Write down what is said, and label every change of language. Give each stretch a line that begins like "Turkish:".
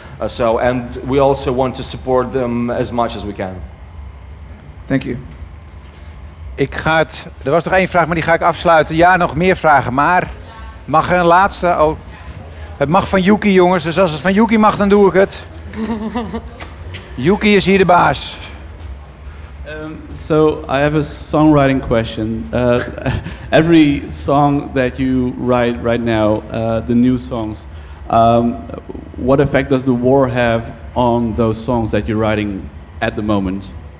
English: And we also want to support them as much as we can. Thank you.
Dutch: Er was nog één vraag, maar die ga ik afsluiten. Ja, nog meer vragen, maar mag er een laatste? Oh, het mag van Yuki, jongens, dus als het van Yuki mag, dan doe ik het. Yuki is hier de baas.
English: So I have a songwriting question. Every song that you write right now, the new songs, what effect does the war have on those songs that you're writing at the moment?